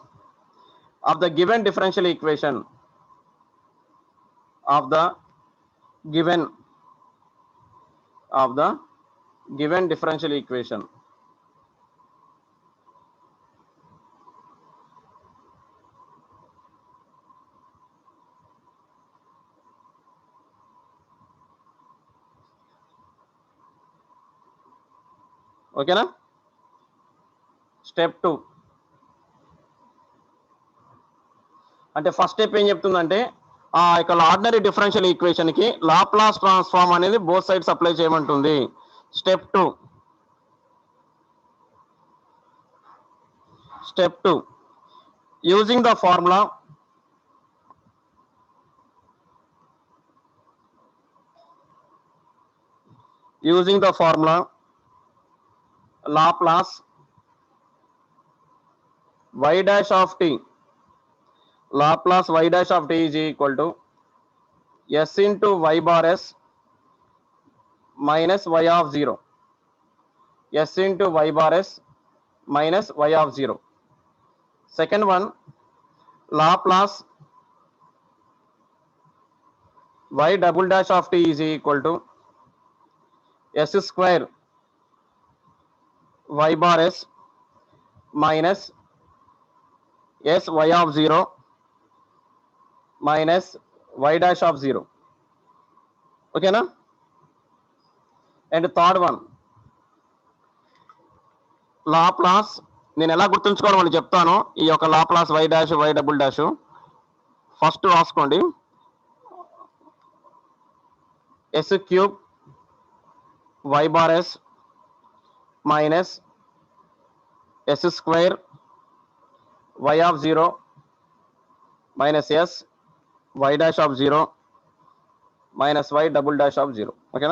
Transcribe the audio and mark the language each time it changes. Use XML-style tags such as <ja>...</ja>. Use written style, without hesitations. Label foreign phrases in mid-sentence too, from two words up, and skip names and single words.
<en>of the given differential equation given of the given differential equation.</en> <te>ఓకేనా? స్టెప్ 2 అంటే</te> <en>first step</en> <te>ఏం చెప్తుందంటే ఆ యొక్క</te> <en>ordinary differential equation</en> <te>కి</te> <en>Laplace transform</en> <te>అనేది</te> <en>both sides apply</en> <te>చేయమంటుంది.</te> <en>స్టెప్ 2 using the formula Laplace y dash of t, Laplace y dash of t is equal to s into y bar s minus y of 0, s into y bar s minus y of 0. Second one, Laplace y double dash of t is equal to s square y bar s minus s y of 0 minus y dash of 0.</en> <te>ఓకేనా?</te> <en>and third one,</en> <te>లాప్లాస్ నేను ఎలా గుర్తుంచుకోవాలో వాళ్ళు చెప్తాను. ఈ యొక్క</te> <en>Laplace y dash y double dash first రాసుకోండి. s cube y bar s minus s square y of 0 minus s y dash of 0 minus y double dash of 0. ఓకేనా?</en>